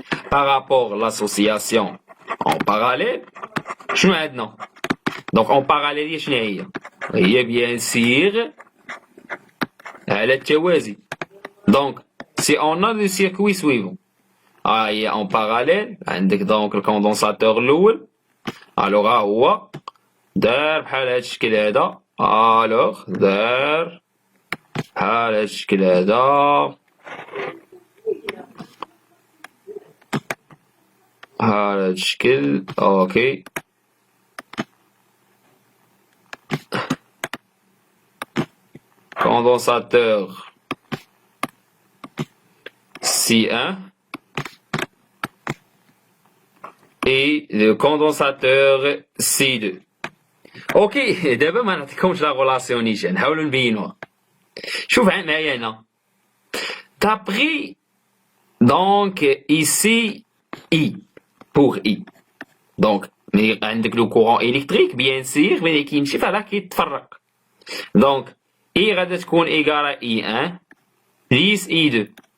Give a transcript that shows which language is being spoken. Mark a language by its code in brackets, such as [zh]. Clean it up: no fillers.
[fr] Par rapport à l'association en parallèle, je maintenant. Donc en parallèle, il y a bien sûr التوازي. Donc si on a le circuit suivant, il y a en parallèle [ar] عندك [fr] donc le condensateur الأول. [ar] alors هو دار بحال هذا الشكل هذا. alors دار بحال هذا الشكل هذا. هذا الشكل اوكي. [fr] condensateur C1 et le condensateur C2. [ar] اوكي دابا ما نعطيكمش لا غولاسيون نيشان نحاولوا نبينوها. شوف معايا هنا [fr] d'après donc ici I pour I. Donc عندك le courant électrique bien sûr mais [ar] كيمشي فهذا كيتفرق. [fr] donc I غادي تكون égal à I1 plus I2.